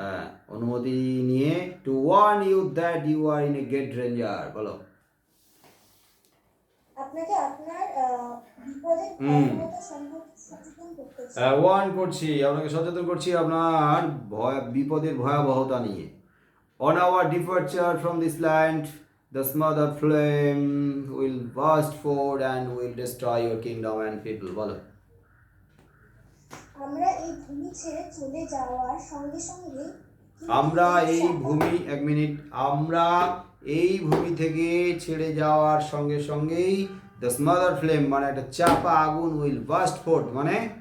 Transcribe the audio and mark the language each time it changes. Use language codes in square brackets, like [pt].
[bn] হ্যাঁ, অনুমতি নিয়ে [en] to warn you that you are in a great danger, [bn] বলো। আপনাকে আপনার বিপদের ভয়াবহতা সম্পর্কে সচেতন করতে চাই। ওয়ার্ন করছি, আপনাকে সচেতন করছি আপনার বিপদের ভয়াবহতা নিয়ে। [en] On our departure from this land, the smothered flame will burst forth and will destroy your kingdom and people, [bn] বলো। আমরা এই ভূমি ছেড়ে চলে যাওয়ার সঙ্গে সঙ্গে আমরা এই ভূমি, এক মিনিট, আমরা এই ভূমি থেকে ছেড়ে যাওয়ার সঙ্গে সঙ্গেই [en] the smother flame [bn] মানে একটা চাপা আগুন, [en] will burst forth [bn] মানে